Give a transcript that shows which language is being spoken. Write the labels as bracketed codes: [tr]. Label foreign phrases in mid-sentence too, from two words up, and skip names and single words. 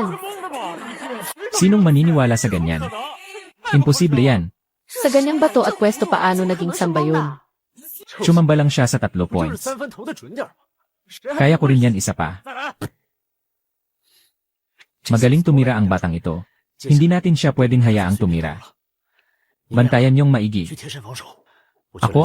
[tl] Sinong maniniwala sa ganyan? Imposible yan. Sa ganyang bato at pwesto paano naging samba yun? Chumamba lang siya sa 3 [zh] 不就是 [tl] points. [zh] 三分投的准点吗？谁还 [tl] Kaya ko rin yan isa pa. Magaling tumira ang batang ito. Hindi natin siya pwedeng hayaang tumira. Bantayan niyong maigi. [zh] 去贴身防守。我觉得